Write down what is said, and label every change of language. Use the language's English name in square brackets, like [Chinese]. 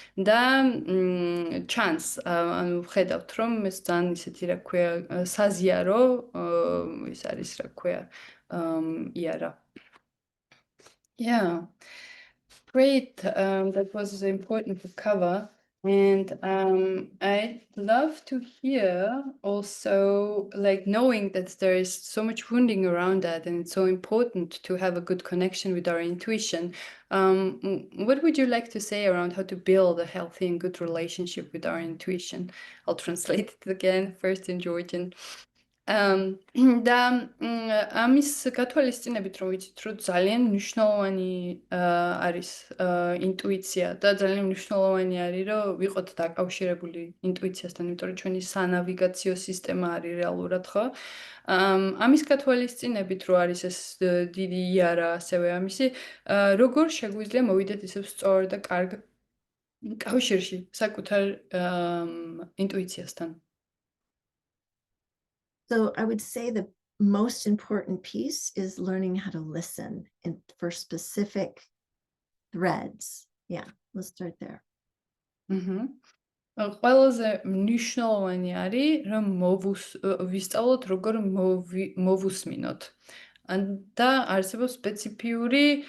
[Georgian] და ჩანს, ანუ ვხედავთ, რომ ეს ძალიან ისეთი, რა ქვია, საზიარო ის არის, რა ქვია, იარა. [English] Yeah. Great. That was important to cover. And I'd love to hear also, like, knowing that there is so much wounding around that, and it's so important to have a good connection with our intuition. What would you like to say around how to build a healthy and good relationship with our intuition? I'll translate it again, first in Georgian. [Georgian] და ამის გათვალისწინებით, რომ ვიცით, რომ ძალიან მნიშვნელოვანი არის ინტუიცია და ძალიან მნიშვნელოვანი არის, რომ ვიყოთ დაკავშირებული ინტუიციასთან, იმიტომ რომ ჩვენი სანავიგაციო სისტემა არის რეალურად, ხო? ამის გათვალისწინებით, რომ არის ეს დიდი იარა, ასევე ამისი, როგორ შეგვიძლია მოვიდეთ ისევ სწორ და კარგ კავშირში საკუთარ ინტუიციასთან? [English] So I would say the most important piece is learning how to listen for specific threads. Yeah, let's start there. [Georgian] ყველაზე მნიშვნელოვანი არის, რომ ვისწავლოთ, როგორ მოვუსმინოთ. და არსებობს სპეციფიური